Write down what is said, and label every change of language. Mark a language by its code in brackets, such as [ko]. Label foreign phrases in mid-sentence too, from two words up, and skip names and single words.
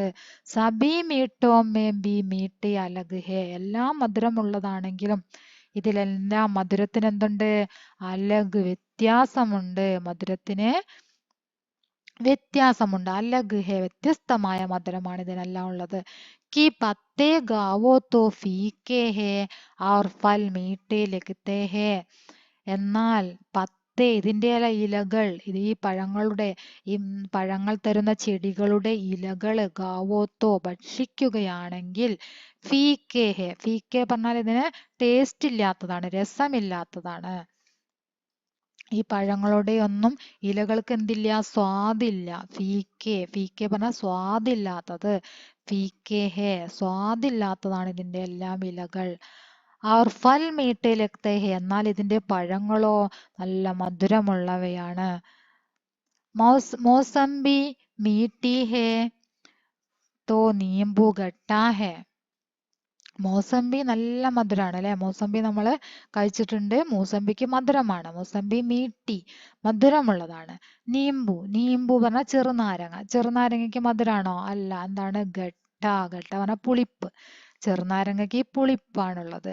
[hi] सभी मीठों में भी मीठी अलग है, [ml] എല്ലാം മധുരമുള്ളതാണെങ്കിലും ഇതിലെല്ലാം മധുരത്തിന് എന്തുണ്ട്? അലഗ്, വ്യത്യാസമുണ്ട്. മധുരത്തിന് വ്യത്യാസമുണ്ട്. [hi] अलग है, [ml] വ്യത്യസ്തമായ മധുരമാണ് ഇതിനെല്ലാം ഉള്ളത്. [hi] कि पत्ते गावो तो फीके है और फल मीठे लगते हैं. [ml] എന്നാൽ ഇതിന്റെ ഇലകൾ, ഇത് ഈ പഴങ്ങളുടെ, ഈ പഴങ്ങൾ തരുന്ന ചെടികളുടെ ഇലകൾ, ഗാവോത്തോ ഭക്ഷിക്കുകയാണെങ്കിൽ, [hi] फीके है, [ml] ഫീക്കെ പറഞ്ഞാൽ ഇതിന് ടേസ്റ്റ് ഇല്ലാത്തതാണ്, രസമില്ലാത്തതാണ്. ഈ പഴങ്ങളുടെ ഒന്നും ഇലകൾക്ക് എന്തില്ല? സ്വാദില്ല. ഫീക്കെ പറഞ്ഞാൽ സ്വാദില്ലാത്തത്. [hi] फीके है, [ml] സ്വാദില്ലാത്തതാണ് ഇതിന്റെ എല്ലാം ഇലകൾ. [hi] और फल मीठे लगते हैं, [ml] എന്നാൽ ഇതിന്റെ പഴങ്ങളോ നല്ല മധുരമുള്ളവയാണ്. [hi] मौसम्बी मीठी है तो नींबू खट्टा है. [ml] മോസമ്പി നല്ല മധുരമാണ് അല്ലെ. മോസമ്പി നമ്മൾ കഴിച്ചിട്ടുണ്ട്. മൂസമ്പിക്ക് മധുരമാണ്. മൂസമ്പി മീട്ടി മധുരമുള്ളതാണ്. [hi] नींबू नींबू [ml] പറഞ്ഞാൽ ചെറുനാരങ്ങ. ചെറുനാരങ്ങയ്ക്ക് മധുരമാണോ? അല്ല. എന്താണ്? ഗട്ട. ഗട്ട പറഞ്ഞാൽ പുളിപ്പ്. ചെറുനാരങ്ങയ്ക്ക് പുളിപ്പാണുള്ളത്.